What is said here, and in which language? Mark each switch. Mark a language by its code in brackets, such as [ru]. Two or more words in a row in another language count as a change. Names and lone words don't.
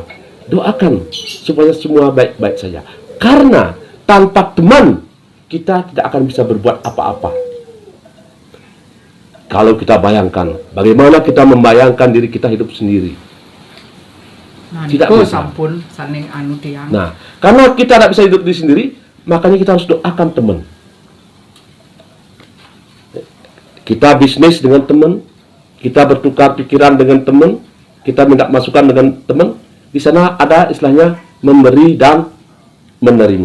[id] Doakan supaya semua baik-baik saja. Karena tanpa teman kita tidak akan bisa berbuat apa-apa. Kalau kita bayangkan, bagaimana kita membayangkan diri kita hidup sendiri? Nah, Tidak niko bisa. [ban] sampun saning anu tiang. [id] Nah, karena kita tidak bisa hidup diri sendiri, makanya kita harus doakan teman. Kita bisnis dengan teman, kita bertukar pikiran dengan teman, kita minta masukan dengan teman, Di sana ada istilahnya memberi dan menerima.